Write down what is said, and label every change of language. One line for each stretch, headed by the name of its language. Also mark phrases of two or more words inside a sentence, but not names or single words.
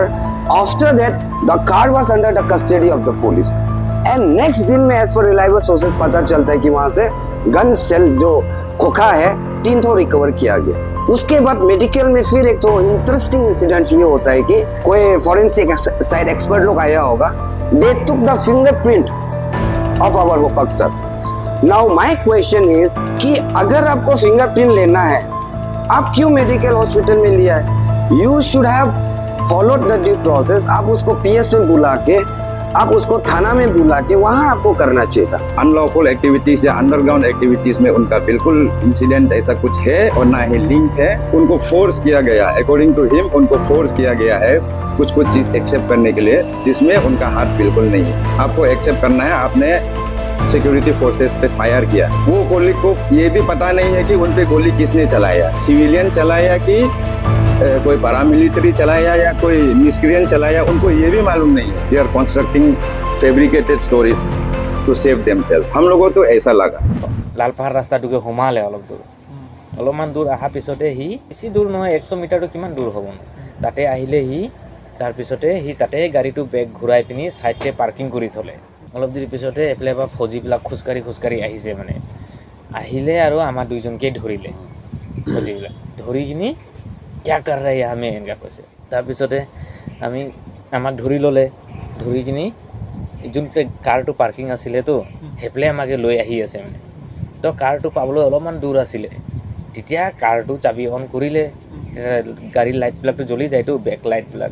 English: After that the car was under the custody of the police and next
Hindi: दिन में
English: as per reliable sources
Hindi: पता चलता है कि वहां से
English: gun shell
Hindi: जो खोखा है 3 ठो रिकवर किया गया। उसके बाद मेडिकल में फिर एक तो
English: interesting incident
Hindi: ये होता है कि कोई
English: forensic side expert
Hindi: लोग आया होगा,
English: they took the fingerprint of our Hopaksar. Now my question is
Hindi: कि अगर आपको फिंगरप्रिंट लेना है, आप क्यों
English: medical hospital
Hindi: में लिया है?
English: You should have followed the due process.
Hindi: आप उसको PS में बुला के, आप उसको थाना में बुला के वहाँ आपको करना चाहिए था।
English: unlawful activities
Hindi: या
English: underground activities
Hindi: में उनका बिल्कुल इंसिडेंट ऐसा कुछ है और ना ही लिंक है। उनको फोर्स किया गया,
English: according to him
Hindi: उनको फोर्स किया गया है कुछ चीज एक्सेप्ट करने के लिए, जिसमें उनका हाथ बिल्कुल नहीं है। आपको एक्सेप्ट करना है, आपने
English: security forces
Hindi: पे फायर किया। वो गोली को ये भी पता नहीं है कि उन पे गोली किसने चलाया, सिविलियन चलाया कि कोई पैरामिलिट्री चलाया या कोई मिस्क्रियन चलाया, उनको ये भी मालूम नहीं है।
English: They are constructing fabricated stories to save themselves.
Hindi: हम लोगों तो ऐसा लगा।
Assamese: लालपाहाड़ रास्ताटोকে সোমালে অলপমান দূৰ অহাৰ পিছতে সি বেছি দূৰ নহয়, 100 মিটাৰটো কিমান দূৰ হ'ব, তাতে আহিলে সি তাৰপিছতে সি তাতে গাড়ীটো বেগ ঘূৰাই পিনি ছাইডতে পাৰ্কিং কৰি থ'লে। অলপ দেৰি পিছতে এফালে পৰা ফৌজিবিলাক খোজকাঢ়ি আহিছে, মানে আহিলে আৰু আমাৰ দুইজনকে ধৰিলে। ফৌজিবিলাক ধৰি কিনি
Hindi: क्या कर रहे हैं हमें
Assamese: এনেকৈ কৈছে। তাৰপিছতে আমাক ধৰি ল'লে, ধৰি কিনি যোনটো কাৰটো পাৰ্কিং আছিলেতো সেইফালে আমাকে লৈ আহি আছে। মানে তো কাৰটো পাবলৈ অলপমান দূৰ আছিলে, তেতিয়া কাৰটো চাবি অন কৰিলে, গাড়ীৰ লাইটবিলাকটো জ্বলি যায়তো, বেক লাইটবিলাক।